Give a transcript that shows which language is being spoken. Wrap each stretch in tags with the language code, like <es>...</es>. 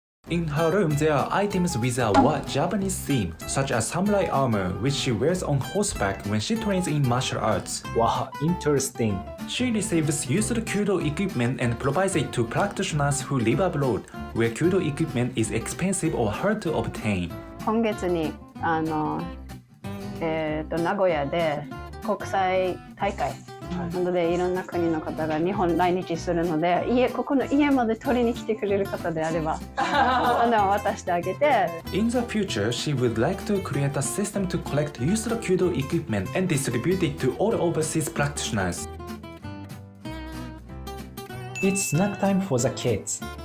<en>In her room, there are items with a Japanese theme, such as samurai armor, which she wears on horseback when she trains in martial arts. Wow, interesting. She receives used Kyudo equipment and provides it to practitioners who live abroad, where Kyudo equipment is expensive or hard to obtain.</en> <ja>今月に名古屋で国際大会なのでいろんな国の方が日本来日するのでここの家まで取りに来てくれる方であれば渡してあげて</ja> <en>In the future, she would like to create a system to collect used Kyudo equipment and distribute it to all overseas practitioners. It's snack time for the kids.</en>